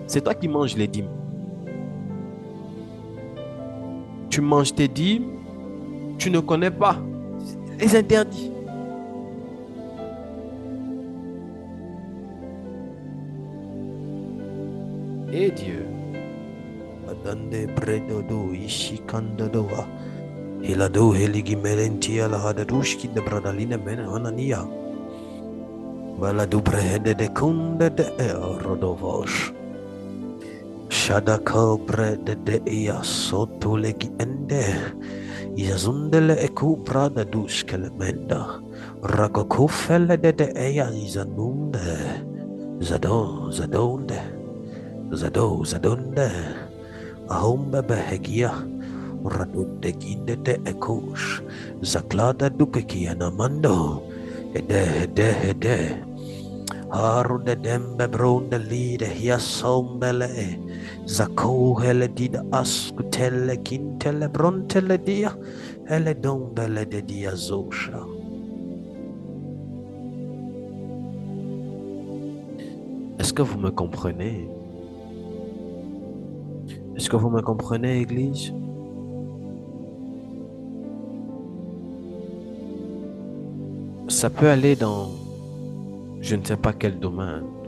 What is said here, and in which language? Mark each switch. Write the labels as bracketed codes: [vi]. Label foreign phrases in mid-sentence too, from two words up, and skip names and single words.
[fr] C'est toi qui manges les dîmes. Tu manges tes dîmes, tu ne connais pas les interdits. Et Dieu. Hilado heligi melentia la hadadushki de bradalina ben anania. Baladu brehede de kunde de rodovosh. Shadaka brede de ia soto legi ende. Yazundele eku brada dushkele menda. Ragokufele de ea izanunde. Zadonde. Zadonde. Ahombe behegia. Radunde ginde de ekosh. Zaklada dukekia namando. Hede. Harude dembe bronde lide hiasombele. Zako hele dida askutele kintele brontele dia. Hele dombele de dia zosha. Est-ce que vous me comprenez? Est-ce que vous me comprenez, Église? Ça peut aller dans je ne sais pas quel domaine.